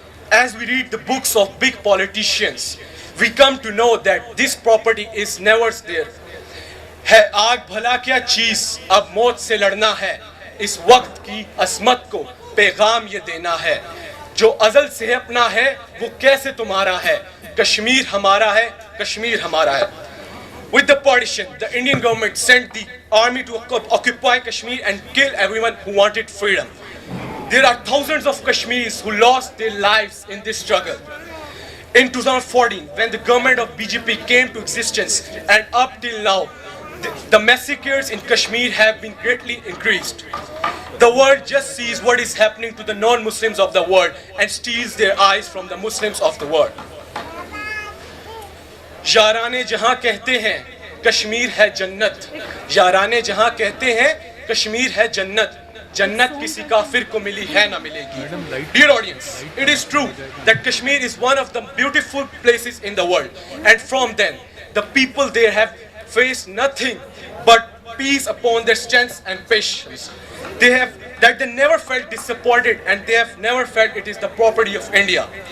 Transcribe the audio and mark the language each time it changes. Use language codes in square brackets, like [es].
[en] As we read the books of big politicians, we come to know that this property is never there. [hi] है आग भला क्या चीज, अब मौत से लड़ना है, इस वक्त की असमत को पैगाम ये देना है, जो अजल से अपना है वो कैसे तुम्हारा है, कश्मीर हमारा है, कश्मीर हमारा है. [en] With the partition, the Indian government sent the army to occupy Kashmir and kill everyone who wanted freedom. There are thousands of Kashmiris who lost their lives in this struggle. in 2014, when the government of BJP came to existence, and up till now, the massacres in Kashmir have been greatly increased. The world just sees what is happening to the non-Muslims of the world and steals their eyes from the Muslims of the world. [hi] याराने जहां कहते हैं कश्मीर है जन्नत, याराने जहां कहते हैं कश्मीर है जन्नत, जन्नत किसी काफिर को मिली है ना मिलेगी. [en] Dear audience, it is true that Kashmir is one of the beautiful places in the world, and from then the people there have faced nothing but peace upon their strength and patience. They never felt disappointed, and they have never felt it is the property of India.